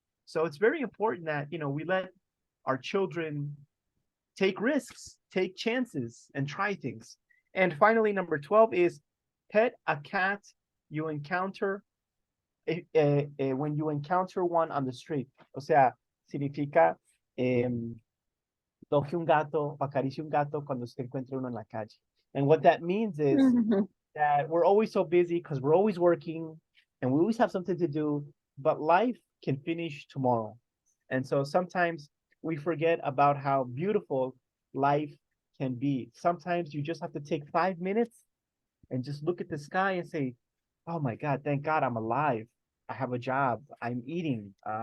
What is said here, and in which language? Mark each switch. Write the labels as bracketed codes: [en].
[en] So it's very important that, you know, we let our children take risks, take chances, and try things. And finally, number 12 is pet a cat you encounter when you encounter one on the street. [es] O sea, significa toque un gato, acaricie un gato cuando se encuentra uno en la calle. [en] And what that means is that we're always so busy because we're always working and we always have something to do, but life can finish tomorrow. And so sometimes we forget about how beautiful life can be. Sometimes you just have to take 5 minutes and just look at the sky and say, oh my God, thank God I'm alive. I have a job. I'm eating.